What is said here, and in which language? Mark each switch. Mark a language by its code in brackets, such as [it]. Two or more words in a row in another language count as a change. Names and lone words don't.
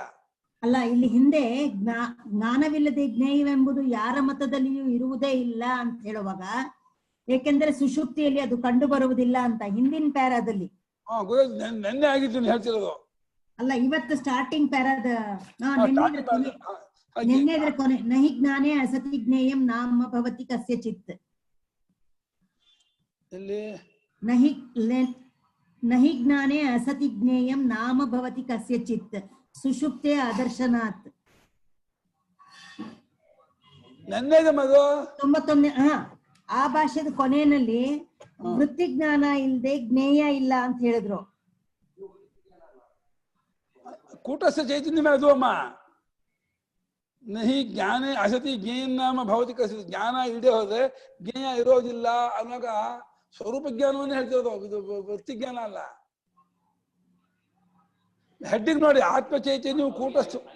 [kn] ಅಲ್ಲ, ಇಲ್ಲಿ ಹಿಂದೆ ಜ್ಞಾನವಿಲ್ಲದೆ ಜ್ಞೇಯವೆಂಬುದು ಯಾರ ಮತದಲ್ಲಿಯೂ ಇರುವುದೇ ಇಲ್ಲ ಅಂತ ಹೇಳುವಾಗ, ಏಕೆಂದ್ರೆ ಸುಷುಪ್ತಿಯಲ್ಲಿ ಅದು ಕಂಡು ಬರುವುದಿಲ್ಲ ಅಂತ ಹಿಂದಿನ ಪ್ಯಾರಾದಲ್ಲಿ. ನೆನ್ನೆ ಆಗಿದ್ದು ಹೇಳ್ತಿರೋದು. ಅಲ್ಲ, ಇವತ್ತು ಸ್ಟಾರ್ಟಿಂಗ್ ಪ್ಯಾರಾದ ನಿನ್ನೆ ಕೊನೆ [sa] ನಹಿ ಜ್ಞಾನೇ ಅಸತಿ ಜ್ಞೇಯಂ ನಾಮ ಭವತಿ ಕಸ್ಯಚಿತ್. ನಹಿ ಜ್ಞಾನೇ ಅಸತಿ ಜ್ಞೇಯಂ ನಾಮ ಭವತಿ ಕಸ್ಯಚಿತ್ ಸುಷುಪ್ತೆ ಅದರ್ಶನಾತ್. [kn] 91 ಆ ಭಾಷೆದ ಕೊನೆಯಲ್ಲಿ ವೃತ್ತಿ ಜ್ಞಾನ ಇಲ್ಲದೆ ಜ್ಞೇಯ ಇಲ್ಲ ಅಂತ ಹೇಳಿದ್ರು. ಕೂಟಸ್ಥ ಚೈತನ್ಯ ಅದು ಅಮ್ಮ. [sa] ನಹಿ ಜ್ಞಾನೇ ಅಸತಿ ಜ್ಞೇಯಂ ನಾಮ ಭವತಿ ಕಸ್ಯಚಿತ್. [kn] ಜ್ಞಾನ ಇಲ್ಲದೆ ಹೋದ್ರೆ ಜ್ಞೇಯ ಇರೋದಿಲ್ಲ ಅನ್ನೋಗ ಸ್ವರೂಪ ಜ್ಞಾನವನ್ನೇ ಹೇಳ್ತಿರೋದು, ಇದು ವೃತ್ತಿ ಜ್ಞಾನ ಅಲ್ಲ. ಹೆಡ್ಡಿಗೆ ನೋಡಿ, ಆತ್ಮ ಚೈತನ್ಯವು ಕೂಟಸ್ಥ.